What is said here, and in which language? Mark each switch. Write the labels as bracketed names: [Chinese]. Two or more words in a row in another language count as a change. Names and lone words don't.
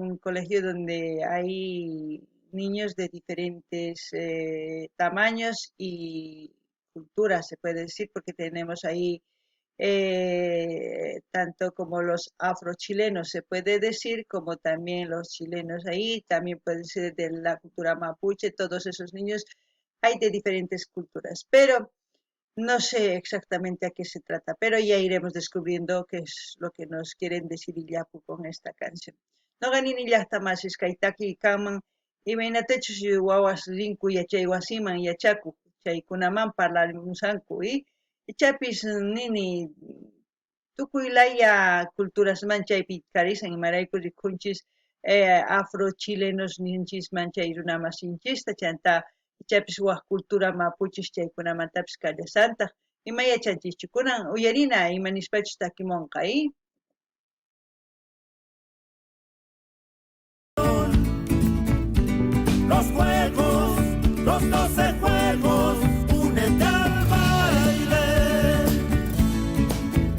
[Spanish] Un colegio donde hay niños de diferentes tamaños y culturas, se puede decir, porque tenemos ahí tanto como los afrochilenos se puede decir, como también los chilenos ahí, también puede ser de la cultura mapuche, todos esos niños hay de diferentes culturas, pero no sé exactamente a qué se trata, pero ya iremos descubriendo qué es lo que nos quieren decir Illapu con esta canción. [Quechua] No ganin llaqtamasis kaytaki kanman imaynatachus wawas rinku yachay wasiman yachakuq chaykunaman parlarimusanku y chapis nini tukuylaya culturasman chaypi karisan imarayku rikunchis afro-chilenos ninchisman chay runamasinchista chanta chapis waq [Spanish] cultura mapuchis [Quechua] chaykunamantapis kallasantaq ima yachanchikchu kunan uyarina imanispachu takimunqa [Spanish] Los juegos, los 12 juegos, únete al baile.